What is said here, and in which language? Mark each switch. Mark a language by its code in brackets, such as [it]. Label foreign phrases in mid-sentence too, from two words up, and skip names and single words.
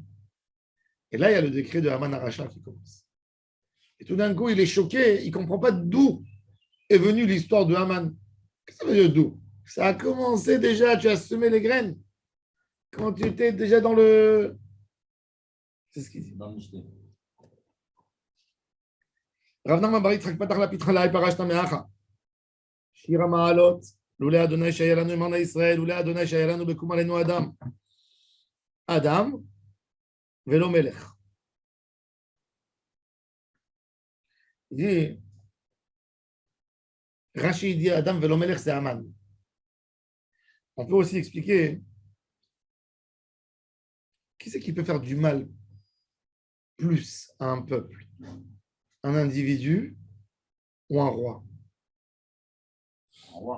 [fr] Et là, il y a le décret de Haman Aracha qui commence. Et tout d'un coup, il est choqué, il ne comprend pas d'où est venue l'histoire de Haman. Qu'est-ce que ça veut dire d'où? Ça a commencé déjà, tu as semé les graines. Quand tu étais déjà dans le... C'est ce qu'il dit. Dans le Mishneh. [he] רב נחמן בר יצחק פתח לה פתחא להאי פרשתא מהכא. שיר המעלות, לולי אדוני שהיה לנו יאמר נא ישראל, לולי אדוני שהיה לנו בקום עלינו אדם. אדם, ולא מלך. [fr] Il dit, Rashi dit [he] אדם ולא מלך, [fr] c'est Haman. On peut aussi expliquer qui c'est qui peut faire du mal plus à un peuple, un individu ou un roi? Au revoir.